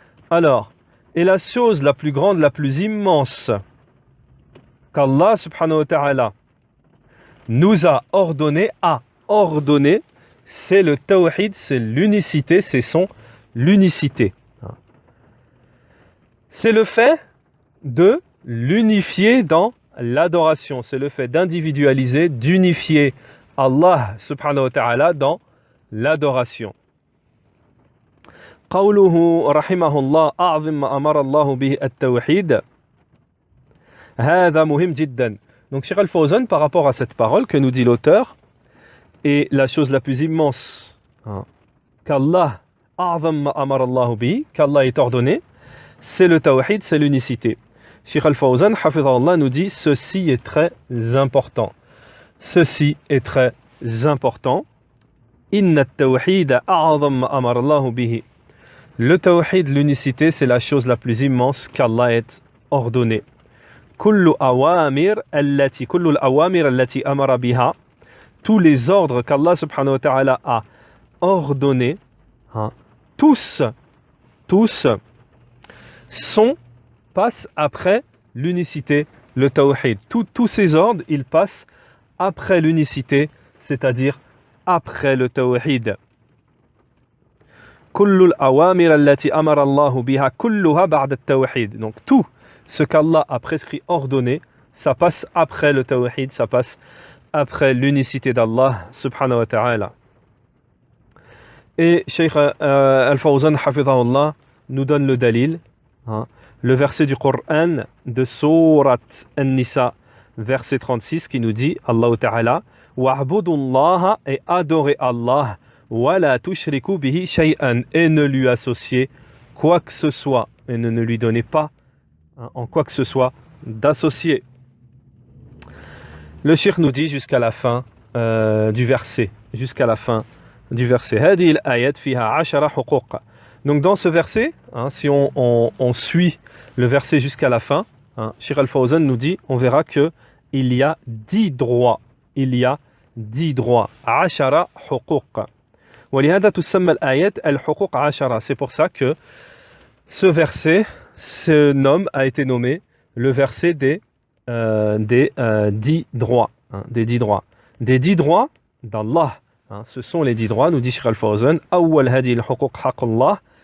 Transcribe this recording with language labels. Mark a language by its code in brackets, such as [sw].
[fr] Alors, et la chose la plus grande, la plus immense qu'Allah subhanahu wa ta'ala nous a ordonné, c'est le tawhid, c'est l'unicité, c'est son l'unicité. C'est le fait de l'unifier dans l'adoration, c'est le fait d'individualiser, d'unifier Allah subhanahu wa ta'ala dans l'adoration. [ar] قوله رحمه الله أعظم ما أمر الله به التوحيد هذا مهم جدا. [fr] Donc Cheikh Al-Fawzan, par rapport à cette parole que nous dit l'auteur, et la chose la plus immense qu'Allah [ar] أعظم ما أمر الله به, [fr] qu'Allah est ordonné, c'est le tawhid, c'est l'unicité. Cheikh Al-Fawzan, hafidhahullah, nous dit ceci est très important. Ceci est très important. [ar] Inna at-tawhid أعظم ما أمر الله به. [fr] Le tawhid, l'unicité, c'est la chose la plus immense qu'Allah ait ordonnée. [ar] كل الأوامر التي أمر بها, [fr] tous les ordres qu'Allah subhanahu wa ta'ala a ordonnés, tous passent après l'unicité, le tawhid. Tous ces ordres, ils passent après l'unicité, c'est-à-dire après le tawhid. [ar] كل الأوامر التي أمر الله بها كلها بعد التوحيد. [fr] Donc tout ce qu'Allah a prescrit, ordonné, ça passe après le tawhid, ça passe après l'unicité d'Allah subhanahu wa ta'ala. Et Cheikh Al-Fawzan hafidhahullah nous donne le dalil, le verset du Coran de Surat An-Nisa, verset 36, qui nous dit, Allah ta'ala, [ar] wa'budullaha, [fr] et adorez Allah, [ar] wa la tushriku bihi shay'an, [fr] et ne lui associez quoi que ce soit, et ne lui donnez pas en quoi que ce soit d'associer. Le cheikh nous dit jusqu'à la fin du verset, [ar] هذه الآيات فيها 10 حقوق. [fr] Donc dans ce verset, si on suit le verset jusqu'à la fin, Cheikh Al-Fawzan nous dit, on verra que il y a 10 droits. [ar] 10 10 حقوق. ولهذا تسمى الآيات الحقوق 10. [fr] C'est pour ça que ce verset a été nommé le verset des 10 droits. Des 10 droits. Des 10 droits d'Allah. Ce sont les 10 droits, nous dit Cheikh Al-Fawzan. [ar] أول هذه الحقوق حق الله.